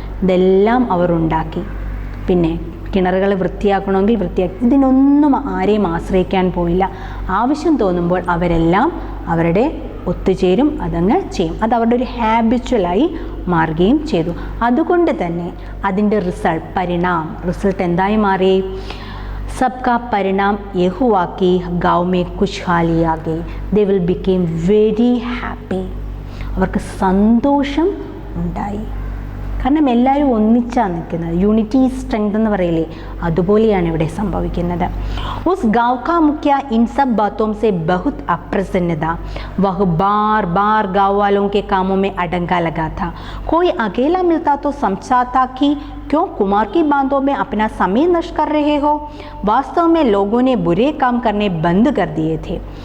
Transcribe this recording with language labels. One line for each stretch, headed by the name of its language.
Malayalam: ഇതെല്ലാം അവർ ഉണ്ടാക്കി. പിന്നെ കിണറുകൾ വൃത്തിയാക്കണമെങ്കിൽ വൃത്തിയാക്കി. ഇതിനൊന്നും ആരെയും ആശ്രയിക്കാൻ പോയില്ല. ആവശ്യം തോന്നുമ്പോൾ അവരെല്ലാം അവരുടെ ഒത്തുചേരും, അതങ്ങ് ചെയ്യും. അത് അവരുടെ ഒരു ഹാബിച്വലായി മാറുകയും ചെയ്തു. അതുകൊണ്ട് തന്നെ അതിൻ്റെ റിസൾട്ട് എന്തായി മാറി?
Hindi: सबका परिणाम ये हुआ कि गाँव में खुशहाली आ गई.
English: They will became very happy.
Malayalam: അവർക്ക് സന്തോഷം ഉണ്ടായി. കാരണം എല്ലാവരും ഒന്നിച്ചാണ് നിൽക്കുന്നത്.
English: unity strength
Malayalam: എന്ന് പറയില്ലേ, അതുപോലെയാണ് ഇവിടെ സംഭവിക്കുന്നത്.
Hindi: उस गाँव का मुखिया इन सब बातों से बहुत अप्रसन्न था. वह बार बार गाँव वालों के कामों में अड़ंगा लगा था. कोई अकेला मिलता तो समझाता कि क्यों कुमार की बातों में अपना समय नष्ट कर रहे हो. वास्तव में लोगों ने बुरे काम करने बंद कर दिए थे.